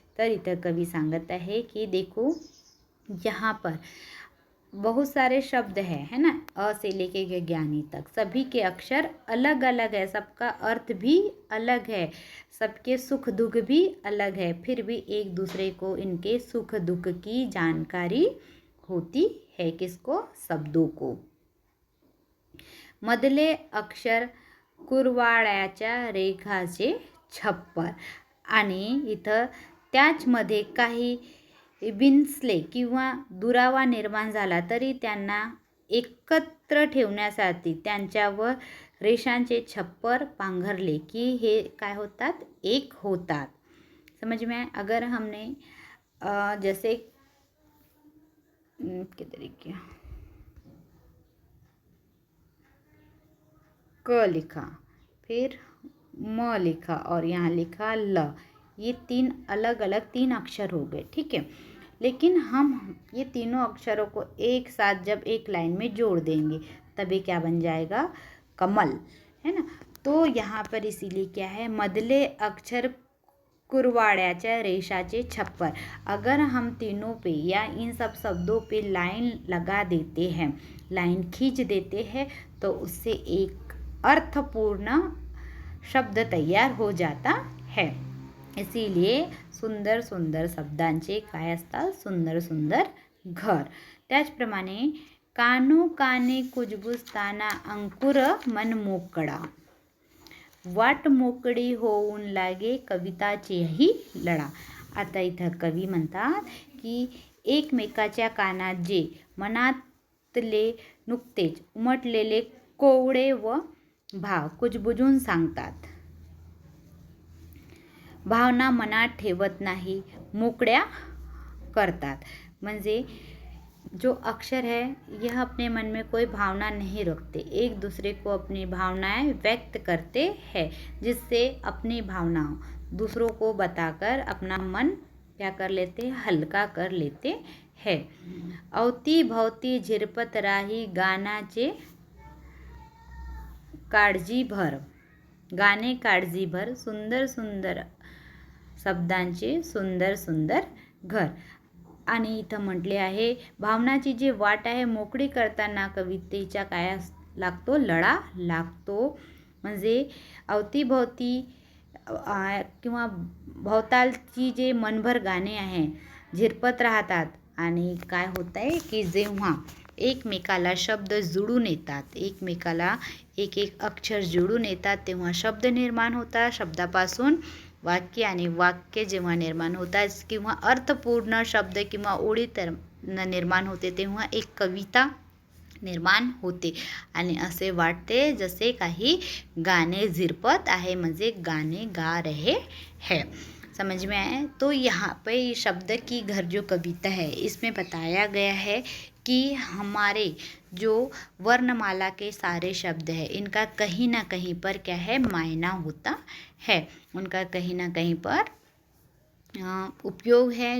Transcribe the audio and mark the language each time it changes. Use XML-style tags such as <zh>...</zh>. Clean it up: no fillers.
<mr>तर इथं कवि सांगत</mr> <hi>है कि देखो यहाँ पर बहुत सारे शब्द है ना, अ से लेके के ज्ञानी तक सभी के अक्षर अलग अलग है, सबका अर्थ भी अलग है, सबके सुख दुख भी अलग है, फिर भी एक दूसरे को इनके सुख दुख की जानकारी होती है। किसको, शब्दों को।</hi> <mr>मधले अक्षर कुरवाड्याच्या रेखाचे छप्पर, आणि इथं त्याचमध्ये काही बिनसले किंवा दुरावा निर्माण झाला तरी त्यांना एकत्र ठेवण्यासाठी त्यांच्यावर रेषांचे छप्पर पांघरले की हे काय होतात, एक होतात।</mr> <hi>समझ में आया। अगर हमने जैसे के तरीके क लिखा, फिर म लिखा और यहाँ लिखा ल, ये तीन अलग अलग तीन अक्षर हो गए, ठीक है। लेकिन हम ये तीनों अक्षरों को एक साथ जब एक लाइन में जोड़ देंगे तभी क्या बन जाएगा, कमल, है ना। तो यहाँ पर इसीलिए क्या है,</hi> <mr>मधले अक्षर कुरवाड्याच्या रेषाचे छप्पर।</mr> <hi>अगर हम तीनों पे या इन सब शब्दों पे लाइन लगा देते हैं, लाइन खींच देते हैं, तो उससे एक अर्थपूर्ण शब्द तैयार हो जाता है।</hi> <mr>इसीलिए सुंदर सुंदर शब्दांचे काय असतात, सुंदर सुंदर घर। त्याचप्रमाणे कानोकाने कुजबुजताना अंकुर मन मोकळा, वाट मोकळी होऊन लागे कविताचेही लळा। आता इथं कवी म्हणतात की एकमेकाच्या कानात जे मनातले नुकतेच उमटलेले कोवळे व भाव कुजबुजून सांगतात, भावना मनात ठेवत नाही, मोकळ्या करतात।</mr> <hi>म्हणजे जो अक्षर है यह अपने मन में कोई भावना नहीं रखते, एक दूसरे को अपनी भावनाएं व्यक्त करते हैं, जिससे अपनी भावनाओं दूसरों को बताकर अपना मन क्या कर लेते हैं, हल्का कर लेते हैं।</hi> <mr>अवती भवती झिरपत राही गाण्याचे काळजीभर, गाणे काळजीभर, सुंदर सुंदर शब्दांचे सुंदर सुंदर घर। आणि इथं म्हटले आहे, भावनाची जी वाट आहे मोकळी करताना कवितेच्या काय लागतो, लळा लागतो। म्हणजे अवतीभोवती किंवा भोवतालची जे मनभर गाणे आहे झिरपत राहतात, आणि काय होत आहे की जेव्हा एकमेकाला शब्द जुळून येतात, एकमेकाला एक एक अक्षर जुळून येतात, तेव्हा शब्द निर्माण होतात, शब्दापासून वाक्य आणि वाक्य जेव्हा निर्माण होतात किंवा अर्थपूर्ण शब्द किंवा ओळी निर्माण होते, तेव्हा एक कविता निर्माण होते आणि असे वाटते जसे काही गाणे झिरपत आहे, म्हणजे</mr> <hi>गाने गा रहे हैं। समझ में आए। तो यहाँ पे शब्द की घर जो कविता है इसमें बताया गया है कि हमारे जो वर्णमाला के सारे शब्द हैं इनका कहीं ना कहीं पर क्या है, मायना होता है, उनका कहीं ना कहीं पर उपयोग है।</hi>